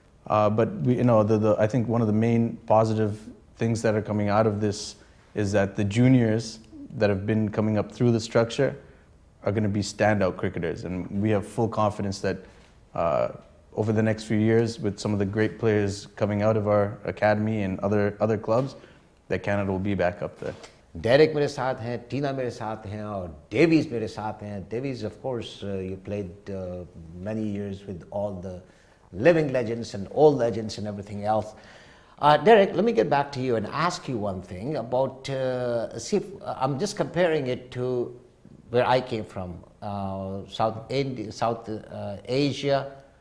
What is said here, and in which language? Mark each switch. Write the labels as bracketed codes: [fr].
[en] But we, you know, I think one of the main positive things that are coming out of this is that the juniors that have been coming up through the structure are going to be standout cricketers. And we have full confidence that over the next few years, with some of the great players coming out of our academy and other clubs, that Canada will be back up there. [hi] Derek मेरे साथ हैं, Tina मेरे साथ हैं, और Davies मेरे साथ हैं. [en] Davies, of course, you played many years with all the living legends and old legends and everything else. Derek, let me get back to you and ask you one thing about, see, I'm just comparing it to where I came from, South Asia.